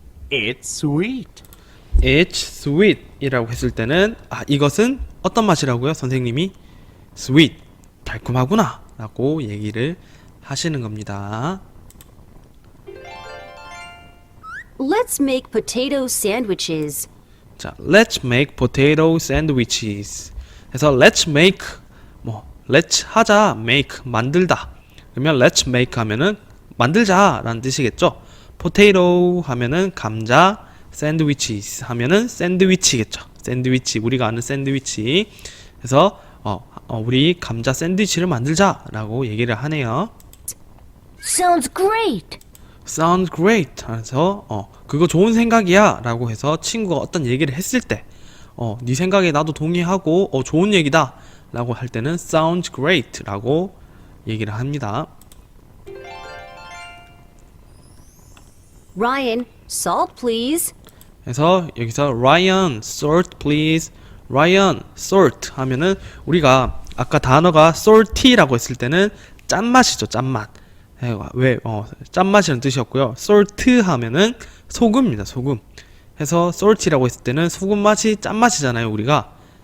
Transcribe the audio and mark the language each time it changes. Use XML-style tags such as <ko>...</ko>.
<en>It's sweet. It's sweet</en> <ko>이라고 했을 때는 이것은 어떤 맛이라고요? 선생님이 sweet 달콤하구나 라고 얘기를 하시는 겁니다.</ko> <en>Let's make potato sandwiches.</en> <ko>자,</ko> <en>let's make potato sandwiches.</en> <ko>그래서</ko> <en>let's make</en> <ko>let's 하자, make 만들다. 그러면</ko> <en>let's make</en> <ko>하면은 만들자라는 뜻이겠죠. potato 하면은 감자, sandwiches 하면은 샌드위치겠죠. 샌드위치 우리가 아는 샌드위치. 그래서 우리 감자 샌드위치를 만들자라고 얘기를 하네요.</ko> <en>Sounds great. Sounds great.</en> <ko>그래서 그거 좋은 생각이야 라고 해서 친구가 어떤 얘기를 했을 때 네 생각에 나도 동의하고 좋은 얘기다 라고 할 때는</ko> <en>sounds great</en> <ko>라고 얘기를 합니다.</ko> <en>Ryan, salt please.</en> <ko>그래서 여기서</ko> <en>Ryan, salt please.</en> <ko>Ryan, salt 하면은 우리가 아까 단어가 salty라고 했을 때는 짠맛이죠. 짠맛. 왜 짠맛이라는 뜻이었고요. salt 하면은 소금입니다. 소금. 해서 salty라고 했을 때는 소금 맛이 짠맛이잖아요, 우리가.</ko>